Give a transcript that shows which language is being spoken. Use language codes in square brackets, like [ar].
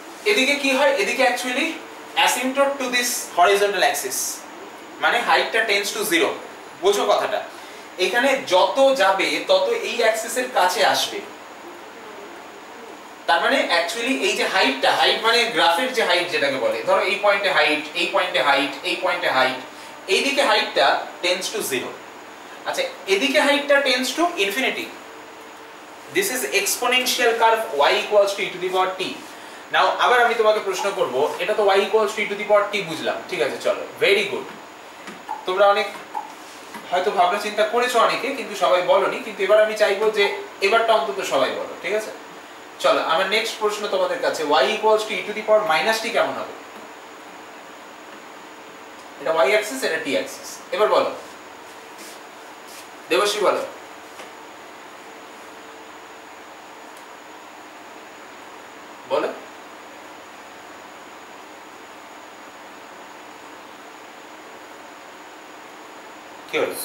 [bn] এদিকে কি হয়, এদিকে actually [en] asymptote to this horizontal axis, [bn] মানে হাইটটা টেন্ডস টু 0, বোঝো কথাটা, এখানে যত যাবে তত এই অ্যাক্সিসের কাছে আসবে, তার মানে অ্যাকচুয়ালি এই যে হাইটটা, হাইট মানে গ্রাফের যে হাইট যেটাকে বলে, ধরো এই পয়েন্টে হাইট, এই পয়েন্টে হাইট, এই পয়েন্টে হাইট, এইদিকে হাইটটা টেন্ডস টু 0, আচ্ছা এদিকে হাইটটা tends to infinity. [en] This is exponential curve y equals to e to the power t. [bn] Now আবার আমি তোমাকে প্রশ্ন করব, এটা তো [en] y equals to e to the power t [bn] বুঝলাম, ঠিক আছে চলো, ভেরি গুড, তোমরা অনেক হয়তো ভাবনা চিন্তা করেছো অনেকে, কিন্তু সবাই বলনি, কিন্তু এবার আমি চাইবো যে এবারটা অন্তত সবাই বলো, ঠিক আছে। চলো আমার নেক্সট প্রশ্ন তোমাদের কাছে, [en] y equals to e to the power minus t [bn] কেমন হবে? এটা y অ্যাক্সিস, এটা t অ্যাক্সিস, এবার বলো দেবশ্রী, বলো বলো কি হলো?